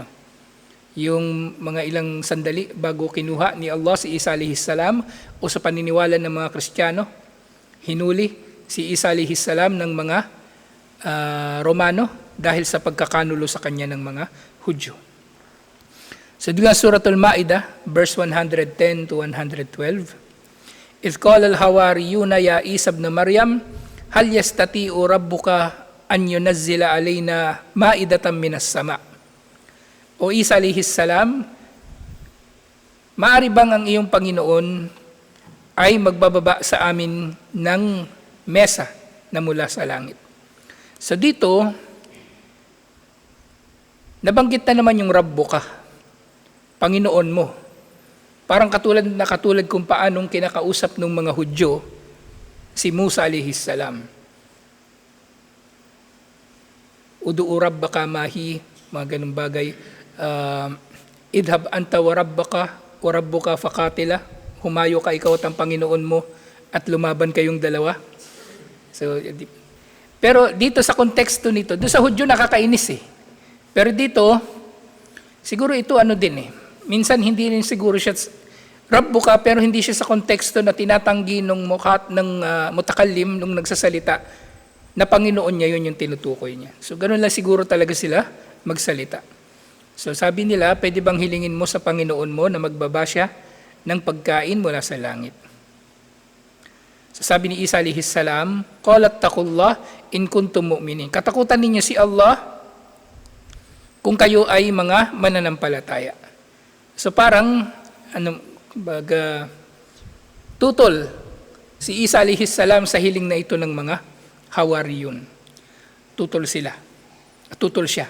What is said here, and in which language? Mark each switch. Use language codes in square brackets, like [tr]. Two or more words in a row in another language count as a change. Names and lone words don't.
[tl] Yung mga ilang sandali bago kinuha ni Allah si Isa [ar] عليه السلام, [tl] o sa paniniwala ng mga Kristiyano, hinuli si Isa [ar] عليه السلام [tl] ng mga Romano dahil sa pagkakanulo sa kanya ng mga Hudyo. So doon nga Suratul Ma'idah, verse 110 to 112, [ar] إذ قال الحواريون يا عيسى ابن مريم هل يستطيع ربك أن ينزل علينا مائدة من السماء. [tl] O Isa [ar] عليه السلام, [tl] maaari bang ang iyong Panginoon ay magbababa sa amin ng mesa na mula sa langit? So dito, nabanggit na naman yung Rabbuka, Panginoon mo. Parang katulad kung paanong kinakausap ng mga Hudyo si Musa [ar] عليه السلام. ادع ربك ما هي, [tl] mga ganung bagay. [ar] اذهب أنت وربك فقاتلا. [tl] Humayo ka, ikaw at ang Panginoon mo, at lumaban kayong dalawa. So, pero dito sa konteksto nito, doon sa Hudyo nakakainis eh. Pero dito, siguro ito ano din eh. Minsan hindi rin siguro siya Rabbuka, pero hindi siya sa konteksto na tinatanggi ng mutakallim, nung nagsasalita, na Panginoon niya, yun yung tinutukoy niya. So, ganun lang siguro talaga sila magsalita. So sabi nila, pwede bang hilingin mo sa Panginoon mo na magbaba siya ng pagkain mula sa langit? So sabi ni Isa [ar] عليه السلام, قال اتقوا الله إن كنتم مؤمنين. [tl] Katakutan ninyo si Allah kung kayo ay mga mananampalataya. So parang tutol si Isa [ar] عليه السلام [tl] sa hiling na ito ng mga Hawariyun. Tutol sila. Tutol siya.